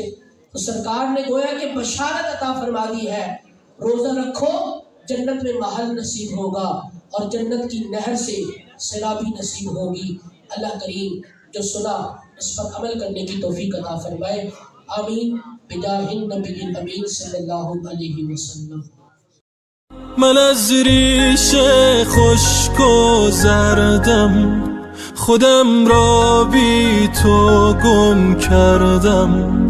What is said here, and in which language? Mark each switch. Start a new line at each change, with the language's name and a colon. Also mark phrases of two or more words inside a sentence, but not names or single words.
Urdu: تو سرکار نے گویا کہ بشارت عطا فرما دی ہے, روزہ رکھو جنت میں محل نصیب ہوگا اور جنت کی نہر سے سیرابی نصیب ہوگی. اللہ کریم جو سنا اس پر عمل کرنے کی توفیق عطا فرمائے.
Arabic: آمین بجاہ النبی الامین صلی اللہ علیہ وسلم.
Persian: من از ریش خشک و زردم خودم را بی تو گم کردم.